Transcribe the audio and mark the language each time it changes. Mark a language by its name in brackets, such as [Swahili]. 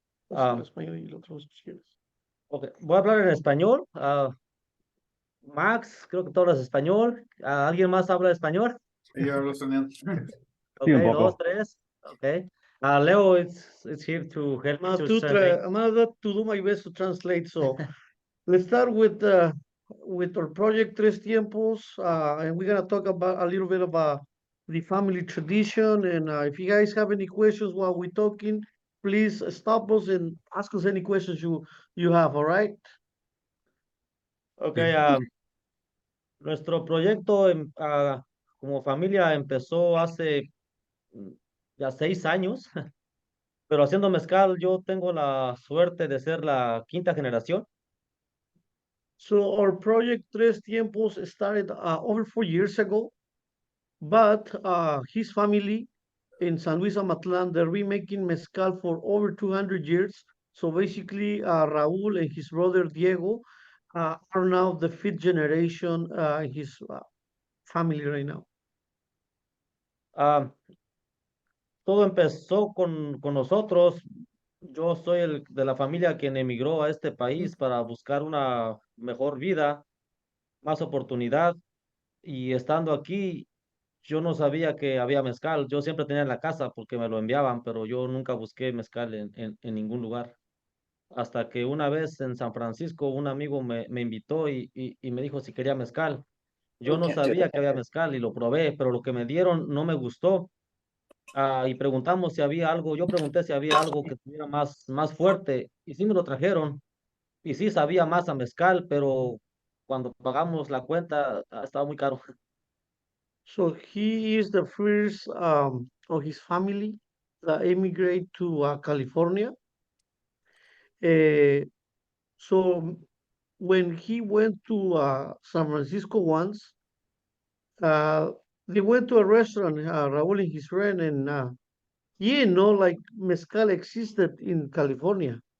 [Spanish] Español y el otro si quieres. Okay, voy a hablar en español. Max, creo que tú hablas español. ¿Alguien más habla español? Sí, yo hablo español. Okay, un poco. 2, 3. Okay. [English] Leo it's here to help me to translate. I'm gonna do my best to translate. So let's start with our project Tres Tiempos, and we're gonna talk about a little bit about the family tradition. And if you guys have any questions while we're talking, please stop us and ask us any questions you have. All right? Okay. [Spanish] Nuestro proyecto como familia empezó hace ya 6 años, pero haciendo mezcal yo tengo la suerte de ser la 5ª generación. [English] So our project Tres Tiempos started over 4 years ago, but his family in San Luis Amatlan, they're remaking mezcal for over 200 years. So basically, Raúl and his brother Diego are now the 5th generation in his family right now. [Spanish] Todo empezó con nosotros. Yo soy el de la familia que emigró a este país para buscar una mejor vida, más oportunidad. Y estando aquí, yo no sabía que había mezcal. Yo siempre tenía en la casa porque me lo enviaban, pero yo nunca busqué mezcal en ningún lugar. hasta que una vez en San Francisco un amigo me invitó y me dijo si quería mezcal. Yo no sabía que había mezcal y lo probé, pero lo que me dieron no me gustó. Y preguntamos si había algo, yo pregunté si había algo que estuviera más fuerte y sí me lo trajeron. Y sí sabía más a mezcal, pero cuando pagamos la cuenta estaba muy caro. [English] So he is the first of his family that immigrate to California. Uh, so when he went to San Francisco once, uh, they went to a restaurant, Raúl and his friend, and yeah, no, like mezcal existed in California.